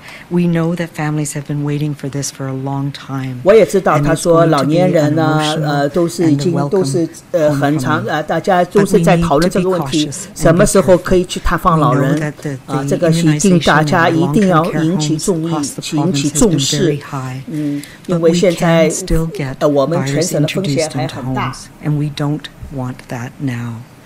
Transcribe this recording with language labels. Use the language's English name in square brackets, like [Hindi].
[English] We know that families have been waiting for this for a long time. [Chinese] 我也知道，他说老年人呢，都是很长，大家都是在讨论这个问题，什么时候可以去探访老人这个一定大家一定要引起重视，因为现在我们全省的风险还很大。 [English] And we don't want that now.